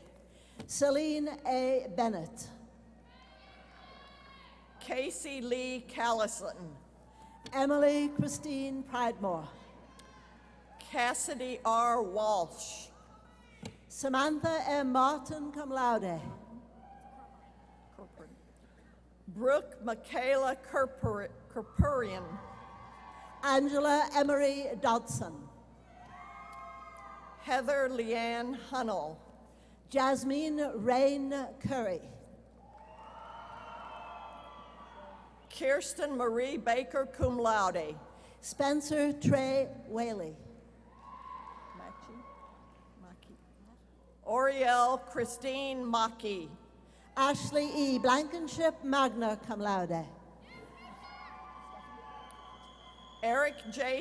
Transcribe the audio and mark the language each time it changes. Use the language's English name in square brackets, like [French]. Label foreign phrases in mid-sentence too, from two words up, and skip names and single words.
[English] Celine A. Bennett. Casey Lee Callison. Emily Christine Pridemore. Cassidy R. Walsh. Samantha M. Martin [Latin] cum laude. [English] Brooke Michaela Kerpurian. Angela Emery Dodson. Heather Leanne Hunnell. Jasmine Rain Curry. Kirsten Marie Baker, [Latin] cum laude. [English] Spencer Trey Whaley. Oriel Christine Maki. Ashley E. Blankenship, [Latin] magna cum laude. [English] Eric J.